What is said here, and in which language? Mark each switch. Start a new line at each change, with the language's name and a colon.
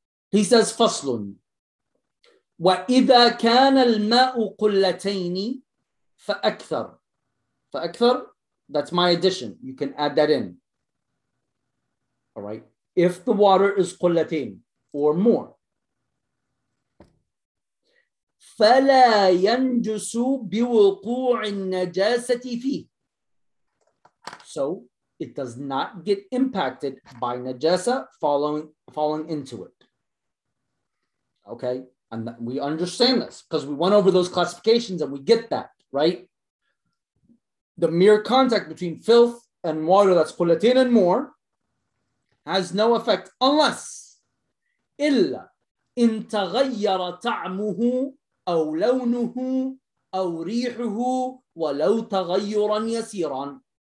English: He says, Faslun,
Arabic: وَإِذَا كَانَ الْمَاءُ قُلَّتَيْنِ فَأَكْثَرُ فَأَكْثَرُ,
English: that's my addition. You can add that in. All right. If the water is قُلَّتَيْن or more.
Arabic: فلا ينجس بوقوع النجاسة فيه.
English: So it does not get impacted by najasa falling into it. Okay, and we understand this because we went over those classifications and we get that, right? The mere contact between filth and water that's qulatin and more has no effect unless
Arabic: إلا إن تغير طعمه أو لونه أو ريحه ولو تغيرا يسيرا.